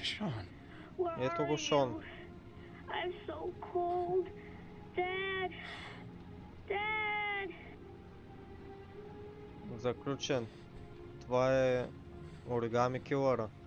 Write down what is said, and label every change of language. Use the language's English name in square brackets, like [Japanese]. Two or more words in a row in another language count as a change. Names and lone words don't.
[English] Sean. where [Bulgarian] ето [English] are [Bulgarian] го Шон. [English] you? I'm so cold. Dad, Dad. [Bulgarian] Заключен. Това е оригами килъра.